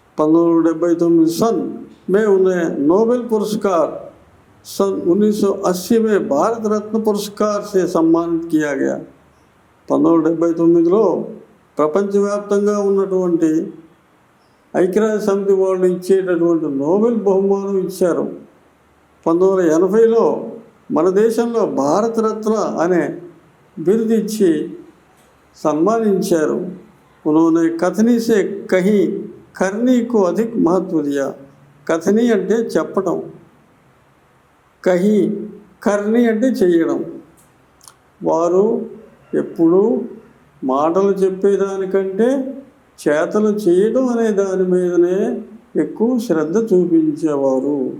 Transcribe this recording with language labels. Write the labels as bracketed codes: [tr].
[hi] 1979 सन में उन्हें नोबेल पुरस्कार, सन 1980 में भारत रत्न पुरस्कार से सम्मानित किया गया। [te] 1979లో ప్రపంచవ్యాప్తంగా ఉన్నటువంటి ఐక్యరాజ్య సమితి వాళ్ళు ఇచ్చేటటువంటి నోబెల్ బహుమానం ఇచ్చారు। 1980లో మన దేశంలో భారతరత్న అనే బిరుదు ఇచ్చి సన్మానించారు। [hi] उन्होंने कथनी से कहीं करनी को अधिक महत्व दिया। [te] కథని అంటే చెప్పడం, కహి కర్ని అంటే చేయడం। వారు ఎప్పుడూ మాటలు చెప్పేదానికంటే చేతలు చేయడం అనే దాని మీదనే ఎక్కువ శ్రద్ధ చూపించేవారు.